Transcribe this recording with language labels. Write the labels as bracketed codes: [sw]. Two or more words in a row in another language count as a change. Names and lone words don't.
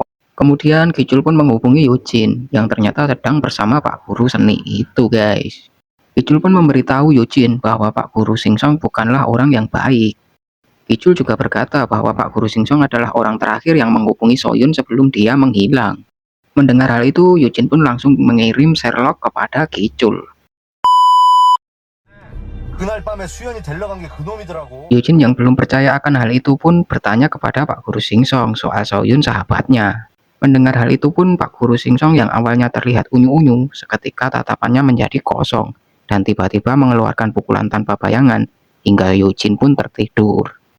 [id] Kemudian Gicul pun menghubungi Eugene yang ternyata sedang bersama Pak Guru Seni itu, guys. Gicul pun memberitahu Eugene bahwa Pak Guru Singsong bukanlah orang yang baik. Gicul juga berkata bahwa Pak Guru Singsong adalah orang terakhir yang menghubungi Soyun sebelum dia menghilang. Mendengar hal itu, Eugene pun langsung mengirim Sherlock kepada Gicul. [ko] 그날 밤에 수연이 데리러 간 게 그놈이더라고. [id] Eugene yang belum percaya akan hal itu pun bertanya kepada Pak Guru Singsong soal Soyun sahabatnya. Mendengar hal itu pun Pak Guru Singsong yang awalnya terlihat unyu-unyu seketika tatapannya menjadi kosong dan tiba-tiba mengeluarkan pukulan tanpa bayangan hingga Eugene pun tertidur.